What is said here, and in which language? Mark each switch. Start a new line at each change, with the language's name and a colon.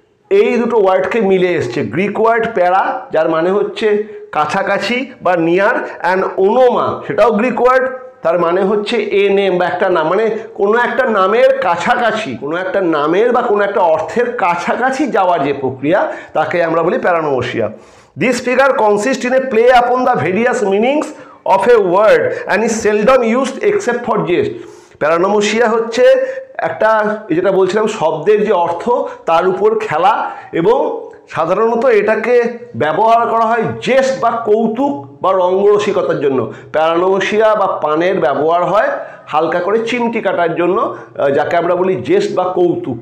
Bangla: এই দুটো ওয়ার্ডকে মিলে এসছে। গ্রিক ওয়ার্ড প্যারা যার মানে হচ্ছে কাছাকাছি বা নিয়ার, অ্যান্ড ওনোমা সেটাও গ্রিক ওয়ার্ড, তার মানে হচ্ছে এ নেম বা একটা নাম, মানে কোনো একটা নামের কাছাকাছি, কোনো একটা নামের বা কোনো একটা অর্থের কাছাকাছি যাওয়ার যে প্রক্রিয়া তাকে আমরা বলি প্যারানোমোসিয়া।
English: This figure consists in a play upon the various meanings of a word and is seldom used except for jest.
Bangla: প্যারানোমোসিয়া হচ্ছে একটা, যেটা বলছিলাম, শব্দের যে অর্থ তার উপর খেলা, এবং সাধারণত এটাকে ব্যবহার করা হয় জেস্ট বা কৌতুক বা রঙ্গরসিকতার জন্য। প্যারানোমোসিয়া বা পানের ব্যবহার হয় হালকা করে চিমটি কাটার জন্য, যাকে আমরা বলি জেস্ট বা কৌতুক।